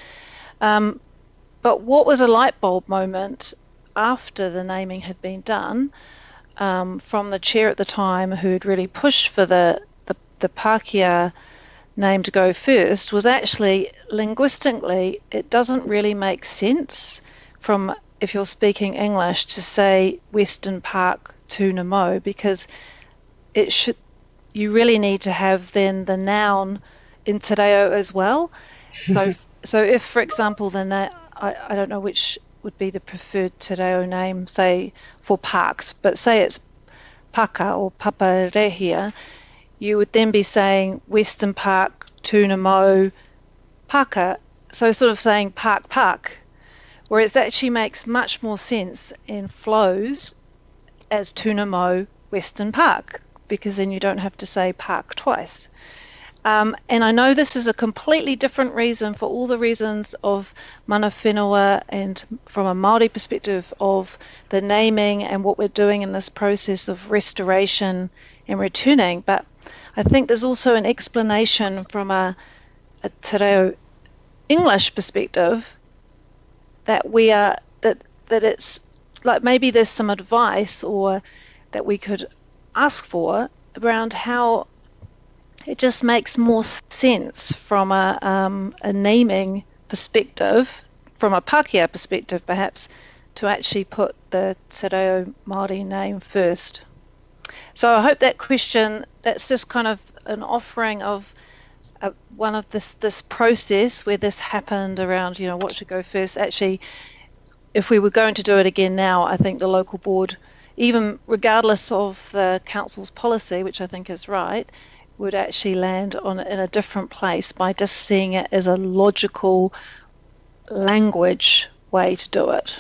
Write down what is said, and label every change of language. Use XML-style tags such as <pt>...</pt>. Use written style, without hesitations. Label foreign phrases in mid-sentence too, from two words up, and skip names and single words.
<en>But what was a light bulb moment after the naming had been done, from the chair at the time who had really pushed for the Pākehā name to go first, was actually linguistically it doesn't really make sense from, if you're speaking English, to say Western Park Tūna Mo, because it should, you really need to have then the noun in</en> <mi>te reo</mi> <en>as well. So if, for example, I don't know which would be the preferred</en> <mi>te reo</mi> <en>name, say for parks, but say it's Paka or Paparehia, you would then be saying Western Park Tūna Mo Paka, so sort of saying park, whereas it actually makes much more sense and flows as Tūna Mo Western Park, because then you don't have to say park twice. And I know this is a completely different reason for all the reasons of</en> <mi>mana whenua</mi> <en>and from a Māori perspective of the naming and what we're doing in this process of restoration and returning, but I think there's also an explanation from a</en> <mi>te reo</mi> <en>English perspective that we are, that it's like maybe there's some advice or that we could ask for around how it just makes more sense from a naming perspective, from a Pākehā perspective perhaps, to actually put the</en> <mi>te reo Māori</mi> <en>name first. So I hope that question, that's just kind of an offering of one of this process where this happened around, you know, what should go first. Actually, if we were going to do it again now, I think the local board, even regardless of the council's policy, which I think is right, would actually land in a different place by just seeing it as a logical language way to do it.</en>